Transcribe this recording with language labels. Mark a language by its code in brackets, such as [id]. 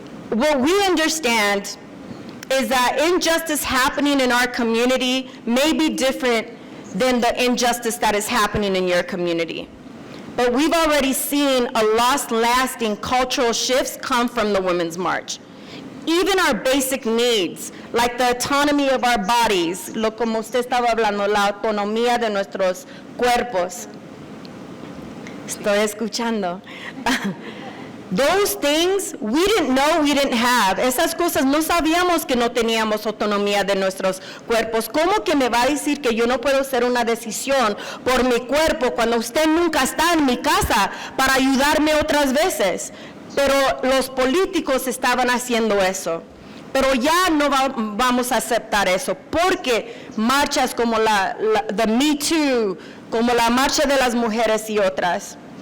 [en] What we understand is that injustice happening in our community may be different than the injustice that is happening in your community. But we've already seen a lasting cultural shifts come from the Women's March. Even our basic needs, like the autonomy of our bodies, [es] como usted estaba hablando, la autonomía de nuestros cuerpos. Estoy escuchando. [en] Those things we didn't know we didn't have. [es] Esas cosas no sabíamos que no teníamos autonomía de nuestros cuerpos. ¿Cómo que me va a decir que yo no puedo hacer una decisión por mi cuerpo cuando usted nunca está en mi casa para ayudarme otras veces? Pero los políticos estaban haciendo eso. Pero ya no vamos a aceptar eso, porque marchas como the Me Too, como la marcha de las mujeres y otras.